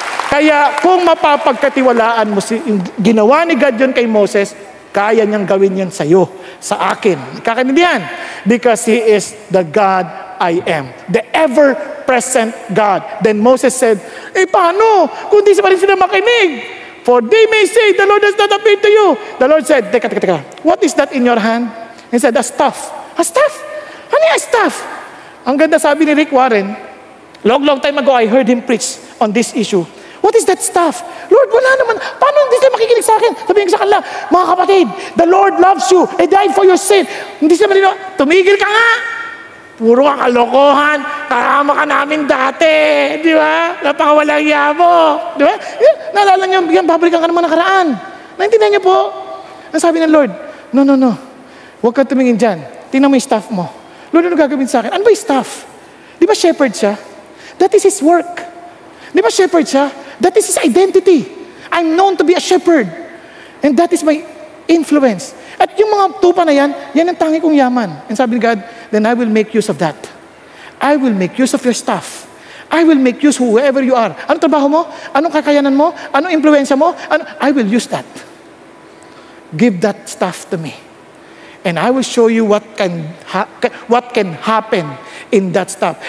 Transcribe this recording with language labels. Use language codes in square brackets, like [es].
[tl] Kaya kung mapapagkatiwalaan mo ginawa ni God yun kay Moses, kaya niyang gawin yan sa iyo, sa akin. Kakaintindihan? [en] Because He is the God I am. The ever-present God. Then Moses said, [tl] paano? Kung di pa rin sila makinig. [en] For they may say, the Lord has not appeared to you. The Lord said, [tl] teka. [en] What is that in your hand? He said, a staff. A staff? [tl] Ano yung staff? Ang ganda sabi ni [en] Rick Warren, long time ago, I heard him preach on this issue. What is that stuff? Lord, [tl] wala naman. Paano hindi sila makikinig sa akin? Sabihin ko sa kanila, mga kapatid, [en] the Lord loves you. He died for your sin. [tl] Hindi sila malino. Tumigil ka nga. Puro ka kalokohan. Karama ka namin dati. Di ba? Napakawalang iya mo. Di ba? Naalala niyo, babalikan ka naman nakaraan. Naintindihan niyo po? Ang sabi ng Lord, no. Huwag kang tumingin dyan. Tingnan mo yung staff mo. Lord, ano gagawin sa akin? Ano ba yung staff? Di ba shepherd siya? [en] That is His work. [tl] Di ba shepherd siya? [en] That is His identity. I'm known to be a shepherd. And that is my influence. [tl] At yung mga tupa na yan ang tangi kong yaman. [en] And [tl] sabi ni [en] God, then I will make use of that. I will make use of your staff. I will make use whoever you are. [tl] Anong trabaho mo? Anong kakayanan mo? Anong impluensya mo? [en] I will use that. Give that stuff to me. And I will show you what can happen in that stuff.